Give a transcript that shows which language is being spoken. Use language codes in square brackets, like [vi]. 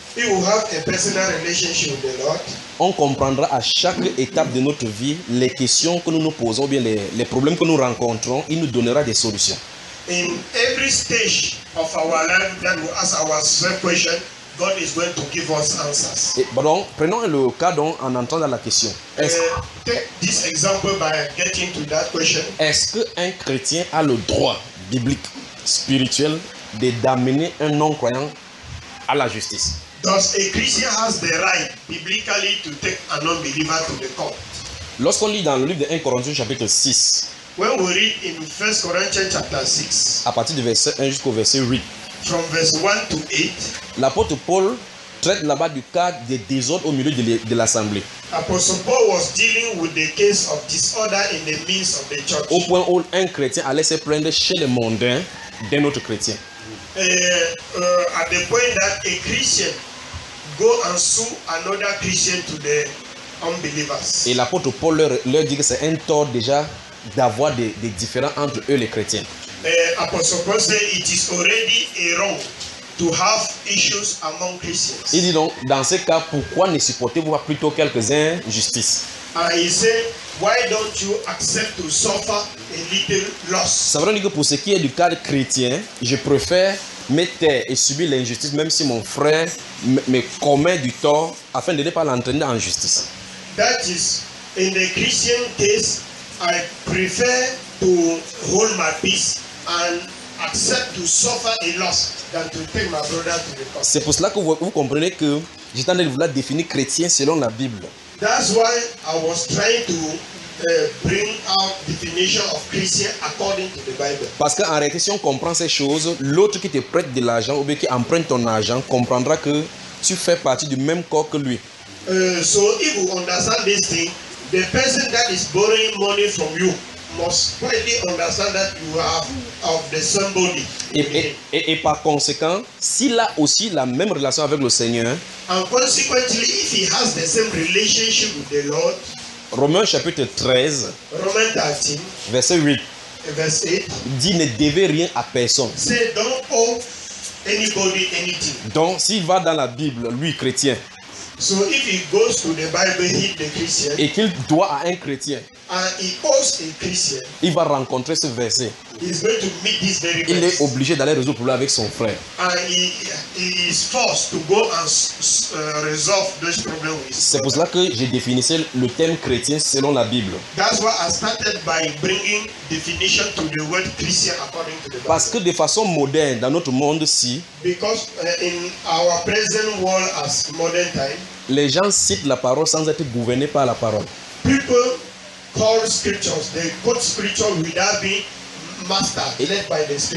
[en] you have a personal relationship with the Lord, [fr] on comprendra à chaque étape de notre vie les questions que nous nous posons, bien les problèmes que nous rencontrons, il nous donnera des solutions. [en] In every stage of our life that we ask ourselves question, God is going to give us answers. [fr] Et, pardon, prenons le cas donc en entrant dans la question. Est-ce qu'un chrétien a le droit biblique, spirituel, de d'amener un non-croyant à la justice? [en] Does a Christian has the right biblically to take an unbeliever to the court? [fr] Lorsqu'on lit dans le livre de 1 Corinthiens chapitre 6. [en] When we read in 1 Corinthians chapter 6. [fr] À partir du verset 1 jusqu'au verset 8. [en] From verse 1 to 8. [fr] L'apôtre Paul traite là-bas du cas des désordres au milieu de l'assemblée. [en] Apostle Paul was dealing with the case of disorder in the midst of the church. [fr] Au point où un chrétien allait se plaindre chez les mondains d'un autre chrétien. [en] At the point that a Christian go and sue another Christian to the unbelievers. [fr] Et l'apôtre Paul leur dit que c'est un tort déjà d'avoir des différends entre eux les chrétiens. [en] Apostle Paul said it is already a wrong to have issues among Christians. [fr] Il dit donc dans ce cas pourquoi ne supportez-vous pas plutôt quelques injustices? [en] And he said, why don't you accept to suffer a little loss? [fr] Ça veut dire que pour ce qui est du cadre chrétien, je préfère me taire et subir l'injustice même si mon frère me commet du tort afin de ne pas l'entraîner en justice. [en] That is, in the Christian case, I prefer to hold my peace and accept to suffer a loss than to take my brother to the court. [fr] C'est pour cela que vous comprenez que j'étais en train de vouloir définir chrétien selon la Bible. [en] That's why I was trying to bring out definition of Christian according to the Bible. [fr] Parce qu'en réalité, si on comprend ces choses, l'autre qui te prête de l'argent ou bien qui emprunte ton argent comprendra que tu fais partie du même corps que lui. [en] So if you understand this thing, the person that is borrowing money from you must clearly understand that you are of the same body. [fr] Et par conséquent, s'il a aussi la même relation avec le Seigneur, [en] and consequently, if he has the same relationship with the Lord, [fr] Romains chapitre 13, Romains 13, verset 8, verset 8, dit ne devez rien à personne. [en] Say don't owe anybody anything. [fr] Donc, s'il va dans la Bible, lui chrétien, [en] so if he goes to the Bible, he the Christian, [fr] et qu'il doit à un chrétien, [en] and he owes a Christian, [fr] il va rencontrer ce verset. [en] He's going to meet this very verse. [fr] Il est obligé d'aller résoudre le problème avec son frère. [en] And he is forced to go and resolve this problem with. [fr] C'est pour cela que j'ai défini le thème chrétien selon la Bible. [en] That's why I started by bringing definition to the word Christian according to the Bible. [fr] Parce que de façon moderne dans notre monde si. [en] Because in our present world as modern time. [fr] Les gens citent la parole sans être gouvernés par la parole. [en] People call scriptures, they quote scriptures without being master, led by the